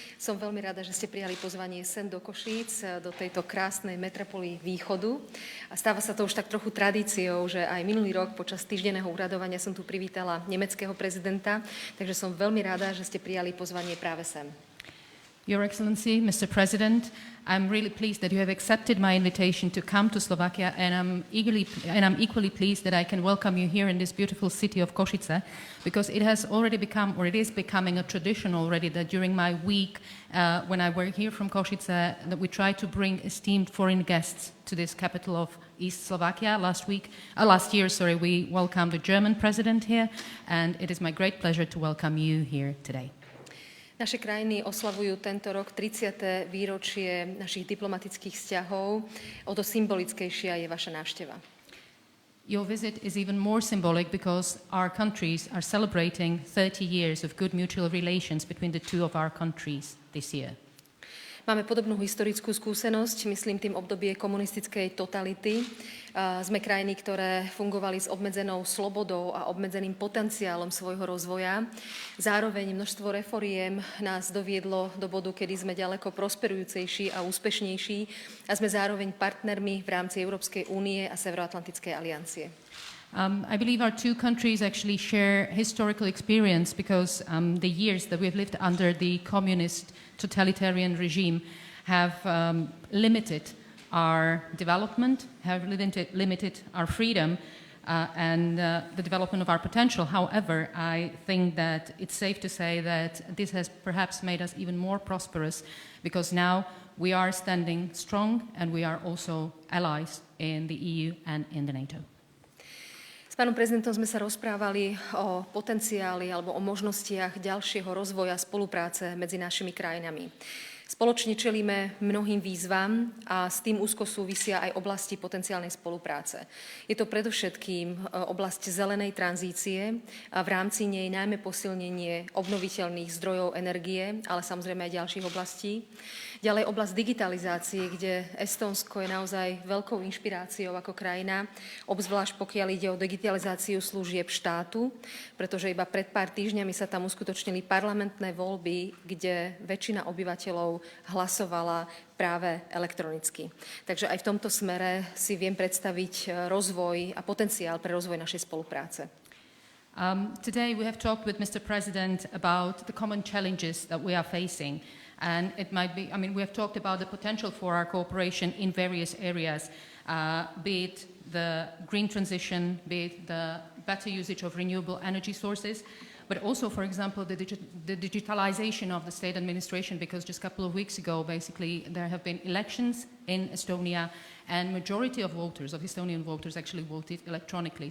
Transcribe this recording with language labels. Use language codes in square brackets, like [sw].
[sk] Som veľmi rada, že ste prijali pozvanie sem do Košíc, do tejto krásnej metropoly východu. A stáva sa to už tak trochu tradíciou, že aj minulý rok počas týždenného úradovania som tu privítala nemeckého prezidenta, takže som veľmi rada, že ste prijali pozvanie práve sem. [en] Your Excellency, Mr. President, I'm really pleased that you have accepted my invitation to come to Slovakia, and I'm equally pleased that I can welcome you here in this beautiful city of Košice, because it has already become, or it is becoming a tradition already, that during my week when I work here from Košice, that we try to bring esteemed foreign guests to this capital of East Slovakia. Last year, we welcomed the German president here, and it is my great pleasure to welcome you here today. [sk] Naše krajiny oslavujú tento rok 30. výročie našich diplomatických vzťahov. O to symbolickejšia je vaša návšteva. [en] Your visit is even more symbolic because our countries are celebrating 30 years of good mutual relations between the two of our countries this year. [sk] Máme podobnú historickú skúsenosť, myslím tým obdobie komunistickej totality. Sme krajiny, ktoré fungovali s obmedzenou slobodou a obmedzeným potenciálom svojho rozvoja. Zároveň množstvo reforiem nás doviedlo do bodu, kedy sme ďaleko prosperujúcejší a úspešnejší a sme zároveň partnermi v rámci Európskej únie a Severoatlantickej aliancie. [en] I believe our two countries actually share historical experience because the years that we've lived under the communist totalitarian regime have limited our development, have limited our freedom and the development of our potential. However, I think that it's safe to say that this has perhaps made us even more prosperous because now we are standing strong and we are also allies in the EU and in the NATO. [sk] S pánom prezidentom sme sa rozprávali o potenciáli alebo o možnostiach ďalšieho rozvoja spolupráce medzi našimi krajinami. Spoločne čelíme mnohým výzvam a s tým úzko súvisia aj oblasti potenciálnej spolupráce. Je to predovšetkým oblasť zelenej tranzície a v rámci nej najmä posilnenie obnoviteľných zdrojov energie, ale samozrejme aj ďalších oblastí. Ďalej oblasť digitalizácie, kde Estónsko je naozaj veľkou inšpiráciou ako krajina, obzvlášť pokiaľ ide o digitalizáciu služieb štátu, pretože iba pred pár týždňami sa tam uskutočnili parlamentné voľby, kde väčšina obyvateľov hlasovala práve elektronicky. Takže aj v tomto smere si viem predstaviť rozvoj a potenciál pre rozvoj našej spolupráce. [en] Today we have talked with Mr. President about the common challenges that we are facing. And it might be, we have talked about the potential for our cooperation in various areas, be it the green transition, be it the better usage of renewable energy sources, but also, for example, the digitalization of the state administration, because just a couple of weeks ago, basically, there have been elections in Estonia, and majority of voters, of Estonian voters, actually voted electronically.